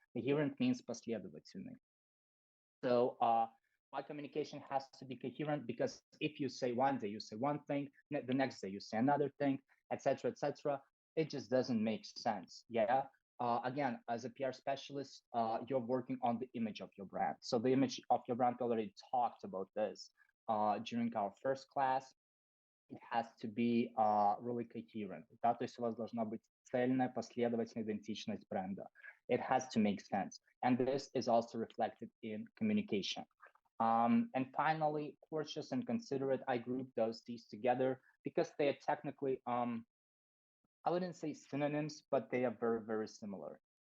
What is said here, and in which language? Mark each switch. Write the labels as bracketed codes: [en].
[en] Coherent means последовательный. So my communication has to be coherent, because if you say one day you say one thing, the next day you say another thing, etc., it just doesn't make sense. Yeah. Again, as a PR specialist, you're working on the image of your brand. So the image of your brand, we already talked about this during our first class. It has to be really coherent. [ru] Да? То есть у вас должна быть цельная, последовательная идентичность бренда. [en] It has to make sense. And this is also reflected in communication. And finally, courteous and considerate, I group those C's together because they are technically I wouldn't say synonyms, but they are very, very similar.